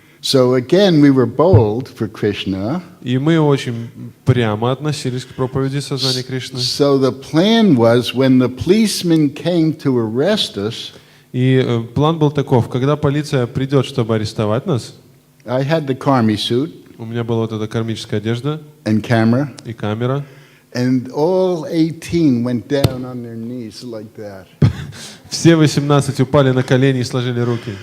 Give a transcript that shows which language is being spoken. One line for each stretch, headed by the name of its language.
English: So again, we were bold for Krishna.
Russian: И мы очень прямо относились к проповеди сознания Кришны.
English: So the plan was when the policemen came to arrest us,
Russian: И план был таков, когда полиция придет, чтобы арестовать нас,
English: I had the karmi suit
Russian: у меня была вот эта кармическая одежда
English: and camera,
Russian: и камера,
English: and all 18 went down on their knees like that.
Russian: все 18 упали на колени и сложили руки.